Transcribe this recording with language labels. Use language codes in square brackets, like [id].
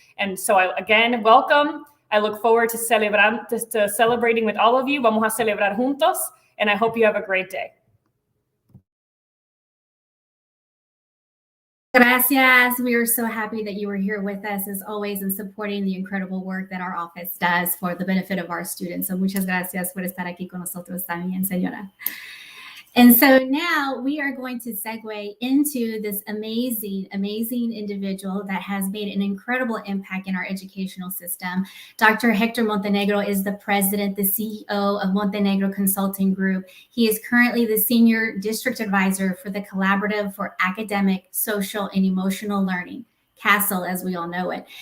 [en] And so again, welcome. I look forward to celebrating with all of you. [es] Vamos a celebrar juntos. [en] And I hope you have a great day. [es] Gracias. [en] We are so happy that you were here with us as always and supporting the incredible work that our office does for the benefit of our students. [es] So muchas gracias por estar aquí con nosotros también, señora. [en] And so now we are going to segue into this amazing, amazing individual that has made an incredible impact in our educational system. Dr. Hector Montenegro is the president, the CEO of Montenegro Consulting Group. He is currently the senior district advisor for the Collaborative for Academic, Social, and Emotional Learning, CASEL, as we all know it.